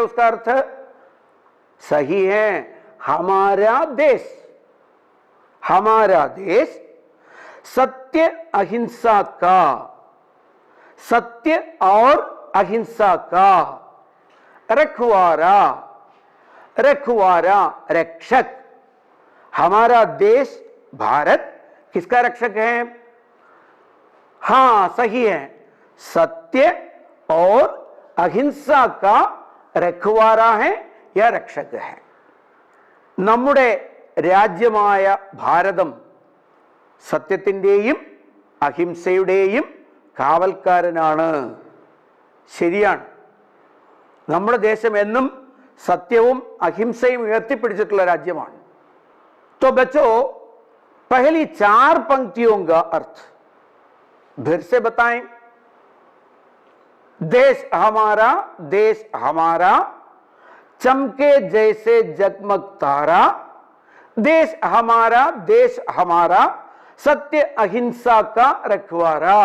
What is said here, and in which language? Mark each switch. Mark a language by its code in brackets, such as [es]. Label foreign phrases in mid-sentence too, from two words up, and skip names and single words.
[hi] उसका अर्थ सही है, हमारा देश सत्य अहिंसा का, सत्य और अहिंसा का रखवारा रक्षक. हमारा देश भारत किसका रक्षक है? हाँ, सही है, सत्य और अहिंसा का रखवारा है या रक्षक है. [ml] നമ്മുടെ രാജ്യമായ ഭാരതം സത്യത്തിൻ്റെയും അഹിംസയുടെയും കാവൽക്കാരനാണ്. ശരിയാണ്, നമ്മുടെ ദേശം എന്നും സത്യവും അഹിംസയും ഉയർത്തിപ്പിടിച്ചിട്ടുള്ള രാജ്യമാണ്. [hi] तो बच्चों, पहली 4 पंक्तियों का अर्थ फिर से बताएं. देश हमारा चमके जैसे जगमग तारा. देश हमारा सत्य अहिंसा का रखवारा.